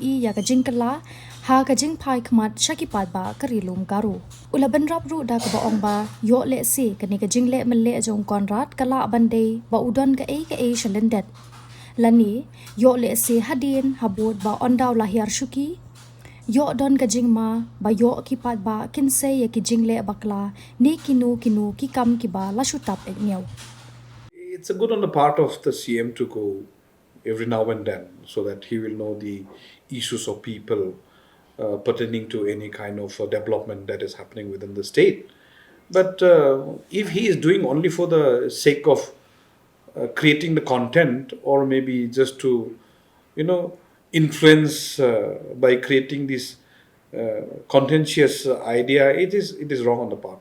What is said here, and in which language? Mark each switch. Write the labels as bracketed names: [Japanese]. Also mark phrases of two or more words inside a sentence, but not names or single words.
[Khasi] I ya ka jing kala ha ka jing phai khmat shakipat ba karilum Garo ulaban rap ru da ka baong ba yo le se kani ka jing le men le jong Conrad kala bande ba udon ka e shalendet lani yo le se hadin habot ba ondaw lahiar shuki yo don ka jing ma ba yo ki pat ba kinse ya ki jing le bakla ni kinu ki kam ki ba la shutap ek new. [English] It's a good on the part of the CM to go every now and then so that he will know the issues of people pertaining to any kind of development that is happening within the state. But if he is doing only for the sake of creating the content or maybe just to, influence by creating this contentious idea, it is wrong on the part.